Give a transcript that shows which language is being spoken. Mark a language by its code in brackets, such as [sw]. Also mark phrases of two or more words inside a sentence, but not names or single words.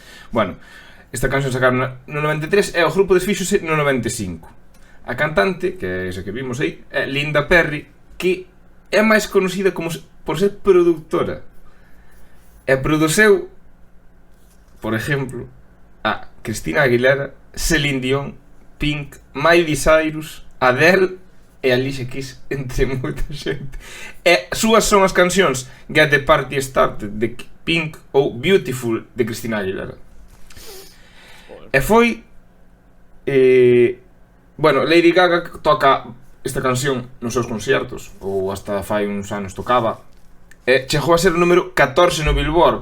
[gl] Bueno, esta canción sacaron no 93 e o grupo desfíxose no 95. A cantante, que é esa que vimos aí, é Linda Perry, que é máis conocida como por ser productora. E produceu, por exemplo, a Christina Aguilera, Celine Dion, Pink, Miley Cyrus, Adele e Alicia Keys, entre moita xente. E súas son as cancións Get the Party Started de Pink ou Beautiful de Christina Aguilera. E foi bueno, Lady Gaga toca esta canción nos seus concertos, ou hasta fai uns anos tocaba, e chegou a ser o número 14 no Billboard.